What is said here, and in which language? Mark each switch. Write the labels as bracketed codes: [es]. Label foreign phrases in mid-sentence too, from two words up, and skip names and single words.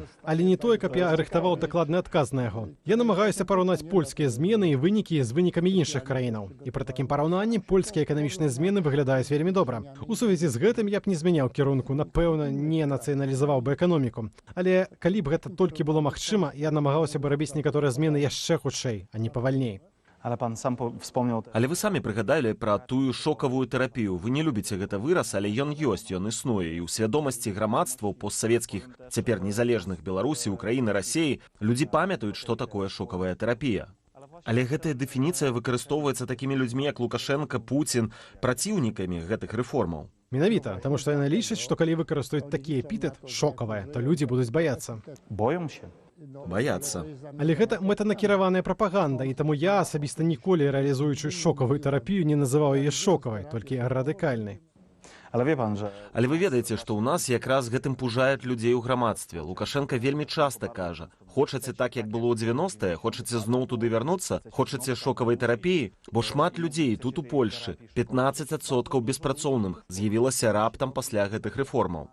[be] Але не тое, каб я рыхтаваў дакладны адказ на яго. Я намагаюся параўнаць польскія змены і вынікі з вынікамі іншых краінаў. І пры такім параўнанні польскія эканамічныя змены выглядаюць вельмі добра. У сувязі з гэтым я б не змяняў кірунку, напэўна, не нацыяналізаваў бы эканоміку. Але калі б гэта толькі было магчыма, я намагаўся бы рабіць некаторыя змены яшчэ хутчэй, а не павальней. [pl] Ale pan sam wspomniał... [be] Але вы самі прыгадалі пра тую шокавую тэрапію. Вы не любіце гэта выраз, але ён ёсць, ён існуе. І ў свядомасці грамадстваў постсавецкіх, цяпер незалежных Беларусі, Украіны, Расіі, людзі памятаюць, што такое шокавая тэрапія. Але гэтая дэфініцыя выкарыстоўваецца такімі людзьмі, як Лукашенко, Пуцін, праціўнікамі гэтых рэформаў. Менавіта, таму што яны лічаць, што калі выкарыстаюць такі эпітэт «шокавая», то людзі будуць баяцца. [pl] Boją się. [be] Баяцца. Але гэта мэтанакіраваная прапаганда, і таму я асабіста ніколі, рэалізуючы шокавую тэрапію, не называў яе шокавай, толькі радыкальнай. Але вы ведаеце, што ў нас якраз гэтым пужаюць людзей у грамадстве. Лукашенко вельмі часта кажа: хочаце так, як было ў 90-е, хочаце зноў туды вярнуцца, хочаце шокавай тэрапіі, бо шмат людзей тут у Польшчы, 15% беспрацоўных, з'явілася раптам пасля гэтых рэформаў.